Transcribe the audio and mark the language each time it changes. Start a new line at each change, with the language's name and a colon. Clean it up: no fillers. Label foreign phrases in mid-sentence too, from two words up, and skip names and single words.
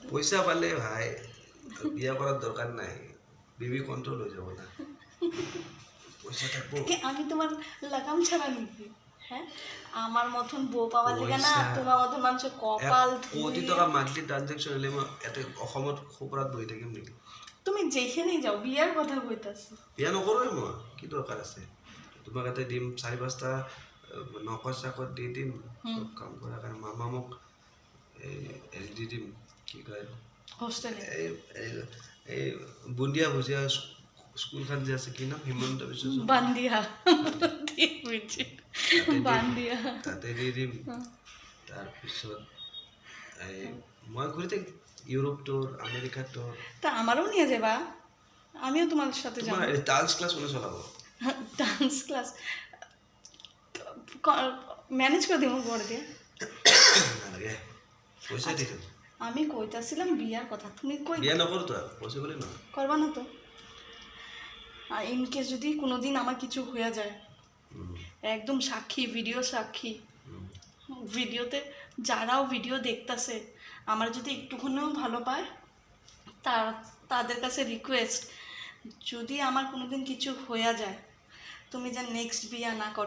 Bangla: পয়সা পালে ভাই বিয়া করার দরকার নাই,
English: baby control
Bangla: হয়ে যাবো না, পয়সা থাকবো। আমি তোমার লাগাম ছাড়া নাকি? হ্যাঁ, আমার মতন বউ পাওয়ার লিগা না তোমার মতন মানুষের কপাল
Assamese: কোটি টাকা
English: monthly transaction
Assamese: হলে এতে অসমত খুপরাত বহি থাকিম নেকি?
Bangla: তুমি যেখানেই যাও বিয়ার কথা কইতাছো।
Assamese: বিয়া নকৰোঁ মই, কি দৰকাৰ আছে? তোমাক এটা দিম 4-5টা নকর চাকর দি দিম, সব কাম কৰাৰ কাৰণে মামা মোক এই দি দিম, কি কয় হোস্টেলে এই বুন্দিয়া ভুজিয়া স্কুলখন যে আছে, কি নাম, হিমন্ত বিশ্ব বান্দিয়া, বান্দিয়া, তাতে দি দিম। তাৰপিছত এই মই ঘূৰি থাকিম ইউরোপ টুর, আমেরিকা টুর।
Bangla: তা আমারও নিয়ে যাবা, আমিও তোমার সাথে যাব।
English: dance class
Bangla: মনে চলাবো?
English: dance class manage
Bangla: করে দিব করে দিয়ে।
Assamese: নালাগে, পয়সা দি দিম।
Bangla: আমি কইতাছিলাম বিয়ার কথা, তুমি কই
Assamese: বিয়া নকৰো তো, পয়সা বলে না
Bangla: করবা না তো? আর
English: in case
Bangla: যদি কোনোদিন আমার কিছু হয়ে যায়, একদম সাক্ষী, ভিডিও সাক্ষী, ভিডিওতে যারাও ভিডিও দেখতেছে আমার যদি একটুখানিও ভালো পায়, তাদের কাছে রিকোয়েস্ট, যদি আমার কোনোদিন কিছু হয়ে যায়, তুমি যেন নেক্সট বিয়া না করো।